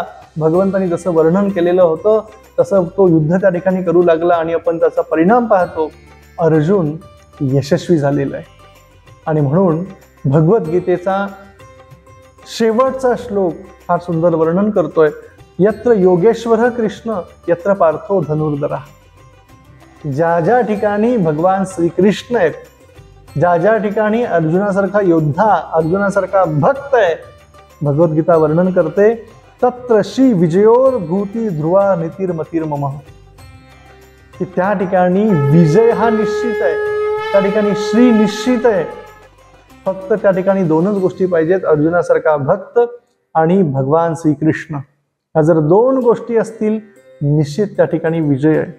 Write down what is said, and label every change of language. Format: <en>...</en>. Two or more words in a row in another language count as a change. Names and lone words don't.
<mr>भगवंतांनी जसं वर्णन केलेलं होतं तसं तो युद्ध त्या ठिकाणी करू लागला, आणि आपण त्याचा परिणाम पाहतो, अर्जुन यशस्वी झालेला आहे। आणि म्हणून भगवद्गीतेचा शेवटचा श्लोक फार सुंदर वर्णन करतोय,</mr> <sa>यत्र योगेश्वर कृष्ण यत्र पार्थो धनुर्धरा।</sa> <mr>ज्या ज्या ठिकाणी भगवान श्रीकृष्ण आहेत, ज्या ज्या ठिकाणी अर्जुनासारखा योद्धा, अर्जुनासारखा भक्त आहे, भगवद्गीता वर्णन करते,</mr> <sa>तत्र श्री विजयोर भूती ध्रुवा नीतिर्मतीर मम,</sa> <mr>की त्या ठिकाणी विजय हा निश्चित आहे, त्या ठिकाणी श्री निश्चित आहे. फक्त त्या ठिकाणी दोनच गोष्टी पाहिजेत, अर्जुनासारखा भक्त आणि भगवान श्रीकृष्ण. ह्या जर दोन गोष्टी असतील निश्चित त्या ठिकाणी विजय आहे.</mr>